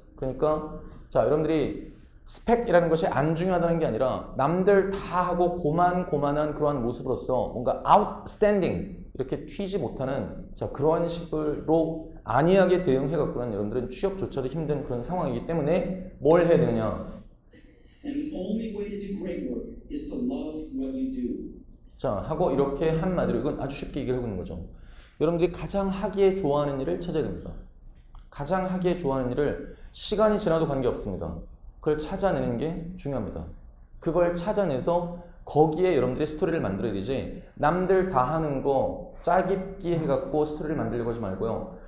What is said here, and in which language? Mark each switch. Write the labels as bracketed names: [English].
[Korean] 그러니까 자, 여러분들이 스펙이라는 것이 안 중요하다는 게 아니라 남들 다 하고 고만고만한 그러한 모습으로서 뭔가 outstanding 이렇게 튀지 못하는 자, 그러한 식으로 안이하게 대응해갖고는 여러분들은 취업조차도 힘든 그런 상황이기 때문에 뭘 해야 되느냐? [English] And the only way to do great work is to love what you do. [Korean] 자, 하고 이렇게 한마디로 이건 아주 쉽게 얘기를 하고 있는 거죠. 여러분들이 가장 하기에 좋아하는 일을 찾아야 됩니다. 가장 하기에 좋아하는 일을 시간이 지나도 관계없습니다. 그걸 찾아내는 게 중요합니다. 그걸 찾아내서 거기에 여러분들이 스토리를 만들어야 되지 남들 다 하는 거 짜깁기 해갖고 스토리를 만들려고 하지 말고요.